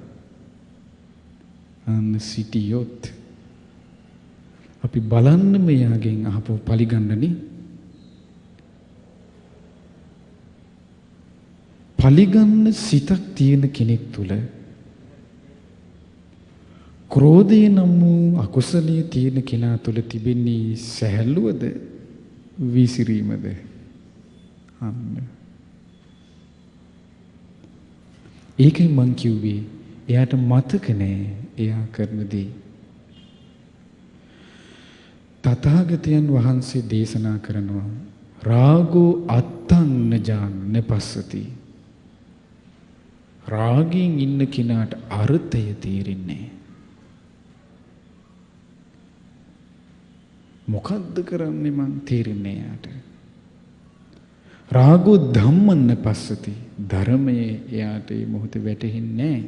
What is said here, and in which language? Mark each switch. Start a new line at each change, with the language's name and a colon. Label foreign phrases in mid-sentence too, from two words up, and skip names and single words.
Sinhala: අන්න සිටියොත් අපි බලන්න මෙයාගෙන් අහපු පලිගන්නනේ පලිගන්න සිතක් තියෙන කෙනෙක් තුල ක්‍රෝධය නම් වූ අකුසලයේ තියෙන කෙනා තුළ තිබෙන්නේ සැහැල්ලුවද විසිරීමද? අන්න. ඒකයි මං කිව්වේ එයාට මතක නෑ එයා කරන දේ. තථාගතයන් වහන්සේ දේශනා කරනවා
Pali: රාගෝ අත්තං නජාන පස්සති.
Sinhala: රාගයෙන් ඉන්න කෙනාට අර්ථය තේරෙන්නේ මොකද්ද කරන්නේ මං තේරෙන්නේ යාට.
Pali: රාගෝ ධම්මන්න පස්සති.
Sinhala: ධර්මයේ එයාට මේ මොහොතේ වැටහෙන්නේ නැහැ.